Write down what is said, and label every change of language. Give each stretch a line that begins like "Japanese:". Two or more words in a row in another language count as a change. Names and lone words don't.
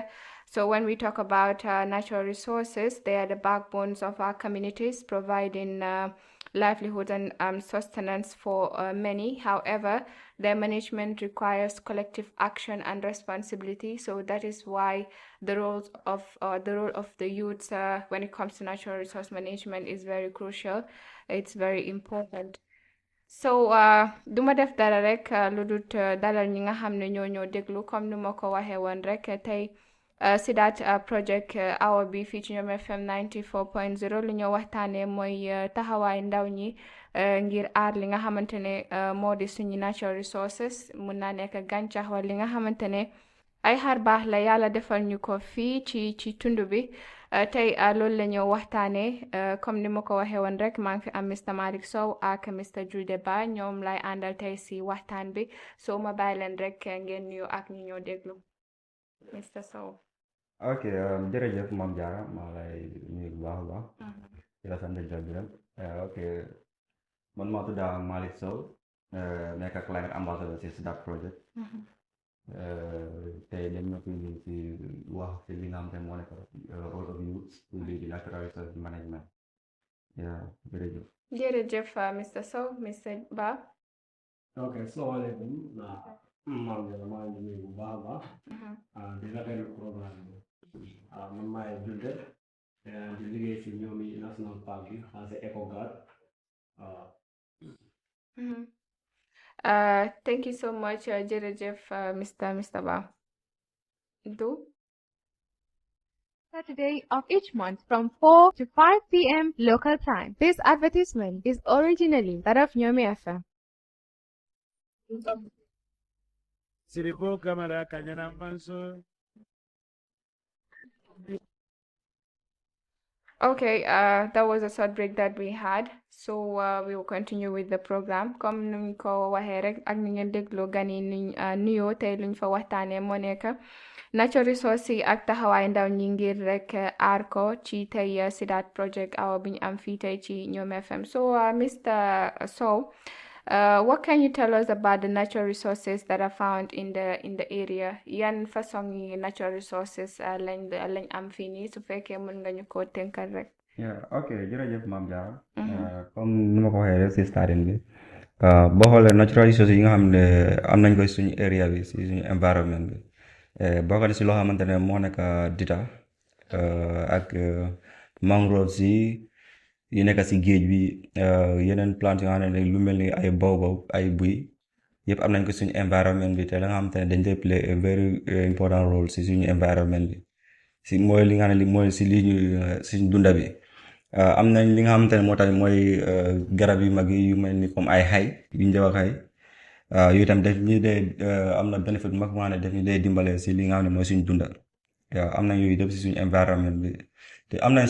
English: So when we talk about natural resources, they are the backbones of our communities, providing livelihood and sustenance for many. However, their management requires collective action and responsibility. So that is why the role of the youth when it comes to natural resource management is very crucial. It's very important.
Wolof: So duma def dara rek lu dut dalal ñi nga xam ne ñoo ñoo déglu comme ni ma ko waxee woon rek tey SEDAD project awa bi fii ci ñoom FM 94.0 lu ñoo waxtaanee mooy taxawaay ndaw ñi ngir aar li nga xamante ne moo di suñu
English: natural resources
Wolof: mun naa nekk gàncax wala li nga xamante ne ay xar baax la yàlla defal ñu ko fii ci tund bi tey loolu la ñoo waxtaanee comme ni ma ko waxee woon rek maa ngi fi am Mr Malick Sow ak Mr Julde Ba ñoom lay àndal tey si waxtaan bi soo ma bàyyi leen rek ngeen nuyu ak ñi ñoo déglu Mr Sow. ok jërëjëf Mame Diarra maa lay nuyu bu baax a baax di la sant di la gërëm ok man maa tudd Malick Sow nekk
English: climate ambassador
Wolof: si SEDAD project tey dañ ma fi si wax si li nga xam ne moo nekk
English: role of youth
Wolof: pour di
English: natural resource management
Wolof: jërëjëf jërëjëf Mr Sow Mr Ba. ok salaamaaleykum Mame Diarra maa ngi nuyu bu baax a baax di rafetlu programme bi man maay Julde di liggéey si ñoomi
English: national park
Wolof: bi xaase EcoGuard
English: Thank you so much jërëjëf Mr Ba. Do Saturday of each month from 4 to 5 p.m. local time. This advertisement is originally that of Nyomi FM. Siripo Kamara Kanyana Manso. Okay, that was a short break that we had. So we will continue with the program.
Wolof: Comme nuñ ko waxee rek ak ni ngeen dégloo gan yi nuñ nuyoo tey luñ fa waxtaanee moo nekk
English: natural resource
Wolof: yi ak taxawaay ndaw ñi ngir rek aar ko ci tey SEDAD project awa bi ñu am fii tey ci ñoom FM.
English: So Mr. Sow, what can you tell us about the natural resources that are found in the area?
Wolof: Yan façon yi
English: natural resources
Wolof: lañ am fii nii su fekkee mën nga ñu ko tënkal rek. ok jërëjëf Mame Diarra comme ni ma ko waxee rek si starting bi boo xoolee
English: natural resources
Wolof: yi nga xam ne am nañ ko suñu area bi si suñu environment bi bokk na si loo xamante ne moo nekk dita ak mangroves yi nekk si géej bi yeneen plantes yoo xam ne lu mel ni ay baobab ay buy yëpp am nañ ko suñu environment bi te la nga xamante ne dañ dee
English: play a very important role
Wolof: si suñu environment bi si mooy li nga xam ne mooy si li suñu dunda bi am nañ li nga xamante ne moo tax mooy garab yu mag yi yu mel ni comme ay xay yu ñu wax xay yooyu tam def ñu dee am na bénéfice bu mag moo xam ne def ñu dee dimbale si li nga xam ne mooy suñu dunda am nañ yooyu def si suñu environment bi te am nañ